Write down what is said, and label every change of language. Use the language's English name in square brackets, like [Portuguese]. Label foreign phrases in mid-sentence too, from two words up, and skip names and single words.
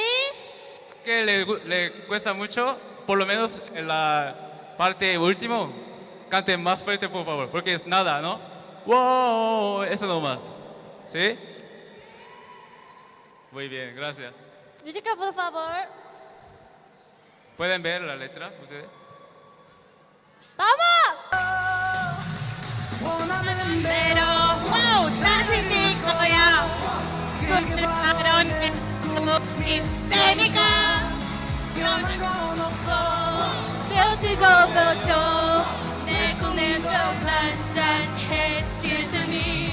[Spanish] Que le cuesta mucho, por lo menos en la parte última, canten más fuerte, por favor, porque es nada, ¿no? ¡Wow! Eso nomás. ¿Sí? Muy bien, gracias. Música, por favor. ¿Pueden ver la letra ustedes? ¡Vamos! [Korean] 원하는 [Spanish] pero wow [Korean] 다시 질 거야 그게 바로 내 꿈일 테니까 변한 건 없어 버티고 버텨 내 꿈은 더 단단해질 테니